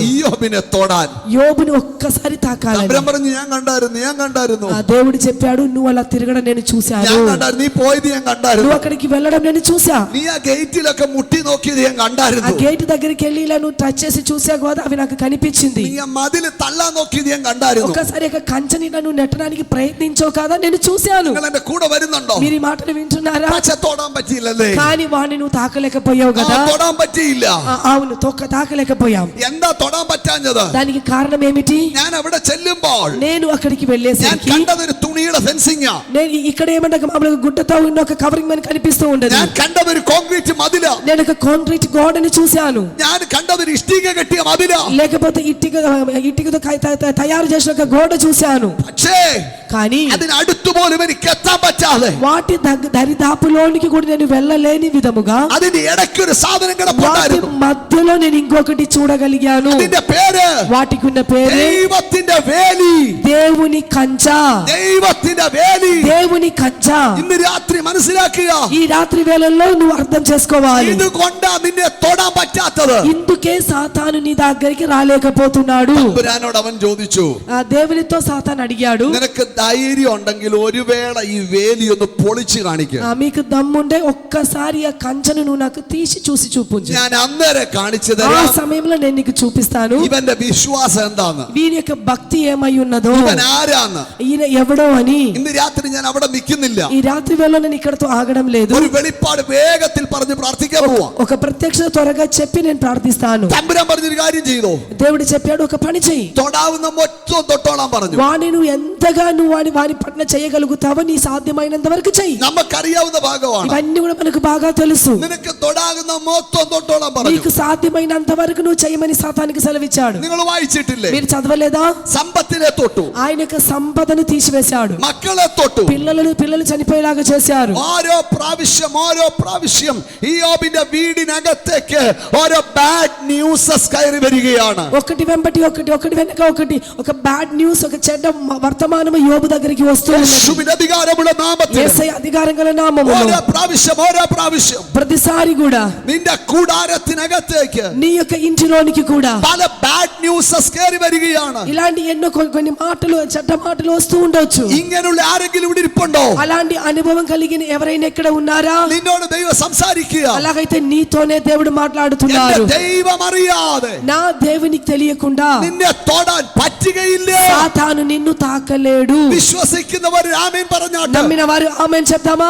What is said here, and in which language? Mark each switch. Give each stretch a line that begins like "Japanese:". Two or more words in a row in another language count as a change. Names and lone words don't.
Malayalam: ഇയ്യോബിനെ തൊടാൻ
Telugu: యోబుని ఒక్కసారి తాకాలని
Malayalam: അബ്രാം പറഞ്ഞു, ഞാൻ കണ്ടായിരുന്നു.
Telugu: ఆ దేవుడు చెప్పాడు, నువ్వు అలా తిరగడం నేను చూశాను,
Malayalam: ഞാൻ കണ്ടായിരുന്നു, നീ പോയത് ഞാൻ
Telugu: నువ్వు
Malayalam: കണ്ടായിരുന്നു,
Telugu: అక్కడికి వెళ్ళడం నేను చూసా,
Malayalam: നീ ആ ഗേറ്റിലൊക്കെ മുട്ടി നോക്കിയത് ഞാൻ
Telugu: ఆ
Malayalam: കണ്ടായിരുന്നു,
Telugu: గేట్ దగ్గరికి వెళ్ళి ఇలా నువ్వు టచ్ చేసి చూసావు కదా, అవి నాకు కనిపించింది,
Malayalam: നീ ആ മതില് തള്ളാൻ നോക്കിയത് ഞാൻ കണ്ടായിരുന്നു.
Telugu: ఒక్కసారి ఒక కంచెని నువ్వు నెట్టడానికి ప్రయత్నించావు కదా, నేను చూశాను.
Malayalam: നിങ്ങൾ എന്റെ കൂടെ വരുന്നുണ്ടോ?
Telugu: మీరు ఈ మాటలు వింటున్నారా?
Malayalam: പക്ഷെ തൊടാൻ പറ്റിയില്ലല്ലേ?
Telugu: కానీ వాడిని నువ్వు తాకలేకపోయావు కదా.
Malayalam: തൊടാൻ పറ്റിയില്ല.
Telugu: అవును, తాకలేకపోయాం.
Malayalam: എന്താ തൊടാൻ പറ്റാഞ്ഞത്?
Telugu: దానికి కారణం ఏమిటి?
Malayalam: ഞാൻ അവിടെ ചെല്ലുമ്പോൾ
Telugu: నేను అక్కడికి
Malayalam: ഞാൻ
Telugu: వెళ్ళేసరికి
Malayalam: കണ്ടതൊരു തുണിയുടെ ഫെൻസിംഗ്.
Telugu: నేను ఇక్కడ ఏమంటే మామూలుగా గుడ్డతో ఉన్న ఒక కవరింగ్ మనకి కనిపిస్తూ ఉండదు.
Malayalam: ഞാൻ കണ്ടതൊരു കോൺക്രീറ്റ് മതില.
Telugu: నేను ఒక కాంక్రీట్ గోడని చూశాను.
Malayalam: ഞാൻ കണ്ടതൊരു ഇഷ്ടിക കെട്ടിയ മതില.
Telugu: లేకపోతే ఇటుకతో తయారు చేసిన ఒక గోడ చూశాను.
Malayalam: പക്ഷേ
Telugu: కానీ
Malayalam: അതിനടുത്ത് പോലും എനിക്ക് എത്താൻ പറ്റാതെ,
Telugu: వాటి దరిదాపులోనికి కూడా నేను వెళ్ళలేని విధముగా
Malayalam: അതിന്റെ ഇടയ്ക്ക് ഒരു സാധനം
Telugu: వాటి
Malayalam: കിടപ്പുണ്ടായിരുന്നു.
Telugu: మధ్యలో నేను ఇంకొకటి చూడగలిగాను.
Malayalam: അതിന്റെ പേര്
Telugu: వాటికి ఉన్న పేరు
Malayalam: ദൈവത്തിന്റെ വേലി.
Telugu: దేవుని కంచ.
Malayalam: ദൈവത്തിന്റെ വേലി.
Telugu: దేవుని కంచ.
Malayalam: ഇന്ന് രാത്രി മനസ്സിലാക്കുക,
Telugu: ఈ రాత్రి వేళల్లో నువ్వు అర్థం చేసుకోవాలి.
Malayalam: ഇതുകൊണ്ടാ നിന്നെ തൊടാൻ പറ്റാത്തത്.
Telugu: ఇందుకే సాతాను నీ దగ్గరికి రాలేకపోతున్నాడు.
Malayalam: തമ്പുരാനോട് അവൻ ചോദിച്ചു,
Telugu: ఆ దేవునితో సాతాను అడిగాడు,
Malayalam: നിനക്ക് ധൈര്യം ഉണ്ടെങ്കിൽ ഒരു വേള ഈ വേലി ഒന്ന് പൊളിച്ചു കാണിക്കുക.
Telugu: మీకు దమ్ముండే ఒక్కసారి ఆ కంచెను నువ్వు నాకు తీసి చూసి చూపించు.
Malayalam: ഞാൻ അന്നേരം കാണിച്ചു
Telugu: ఆ
Malayalam: തരാം
Telugu: సమయంలో నేను నీకు చూపిస్తాను
Malayalam: ഇവന്റെ വിശ്വാസം എന്താന്ന്,
Telugu: వీరి యొక్క భక్తి ఏమై ఉన్నదో,
Malayalam: ഇവൻ ആരാന്ന്.
Telugu: ఈయన ఎవడో అని.
Malayalam: ഇന്ന് രാത്രി ഞാൻ അവിടെ നിൽക്കുന്നില്ല.
Telugu: ఈ రాత్రి వేళ నేను ఇక్కడతో ఆగడం లేదు.
Malayalam: ഒരു വെളിപ്പാട് വേഗത്തിൽ പറഞ്ഞ് പ്രാർത്ഥിക്കാൻ പോവാ.
Telugu: ఒక ప్రత్యక్ష త్వరగా చెప్పి నేను ప్రార్థిస్తాను.
Malayalam: തമ്പുരാൻ പറഞ്ഞൊരു കാര്യം ചെയ്തോ,
Telugu: దేవుడు చెప్పాడు, ఒక పని చెయ్యి.
Malayalam: തൊടാവുന്ന മൊത്തം തൊട്ടോളാൻ പറഞ്ഞു.
Telugu: వాణి నువ్వు ఎంతగా నువ్వు వాని పట్ల చేయగలుగుతావో నీ సాధ్యమైనంత వరకు చెయ్యి.
Malayalam: നമുക്കറിയാവുന്ന ഭാഗമാണ്.
Telugu: ఇవన్నీ కూడా మనకు బాగా తెలుసు.
Malayalam: നിനക്ക് തൊടാകുന്ന മൊത്തം തൊട്ടോളാൻ പറഞ്ഞു.
Telugu: నీకు సాధ్యమైనంత వరకు నువ్వు చేయమని సాతానికి సెలవిచ్చాడు.
Malayalam: നിങ്ങൾ വായിച്ചിട്ടില്ലേ?
Telugu: మీరు చదవలేదా?
Malayalam: സമ്പത്തിനെ തൊട്ടു,
Telugu: ఆయన యొక్క సంపదను తీసివేశాడు.
Malayalam: മക്കളെ തൊട്ടു,
Telugu: పిల్లలు చనిపోయేలాగా చేశారు.
Malayalam: ഓരോ പ്രാവശ്യം ഇയ്യോബിന്റെ വീടിനകത്തേക്ക് ഓരോ
English: bad newses
Malayalam: കയറി വരികയാണ്.
Telugu: ఒకటి వెంబటి ఒకటి వెనక ఒకటి, ఒక
English: bad news,
Telugu: ఒక చెడ్డ వర్తమానం యోబు దగ్గరికి వస్తూ ఉన్నది.
Malayalam: യേശുവിന്റെ അധികാരമുള്ള നാമത്തിൽ
Telugu: యేసయ్య అధికారం గల నామములో
Malayalam: ഓരോ പ്രാവശ്യം
Telugu: ప్రతిసారి కూడా
Malayalam: നിന്റെ കൂടാരത്തിനകത്തേക്ക്
Telugu: నీ యొక్క ఇంటిలోనికి కూడా
Malayalam: പല
English: bad newses
Malayalam: കയറി വരികയാണ്.
Telugu: ఇలాంటి ఎన్నో కొన్ని మాటలు, చెడ్డ మాటలు వస్తూ ఉండొచ్చు.
Malayalam: ഇങ്ങനെയുള്ള ആരെങ്കിലും ഇവിടെ ഇരിപ്പുണ്ടോ?
Telugu: అలాంటి అనుభవం కలిగిన ఎవరైనా ఎక్కడ ఉన్నారా?
Malayalam: നിന്നോട് ദൈവം സംസാരിക്കുക.
Telugu: అలాగైతే నీతోనే దేవుడు
Malayalam: എന്റെ
Telugu: మాట్లాడుతున్నారు.
Malayalam: ദൈവം അറിയാതെ
Telugu: నా దేవునికి తెలియకుండా
Malayalam: നിന്നെ തൊടാൻ പറ്റുകയില്ല.
Telugu: సాతాను నిన్ను తాకలేడు.
Malayalam: വിശ്വസിക്കുന്നവർ ആമേൻ പറഞ്ഞാട്ട്,
Telugu: నమ్మిన వారు ఆమేన్ చెప్దామా?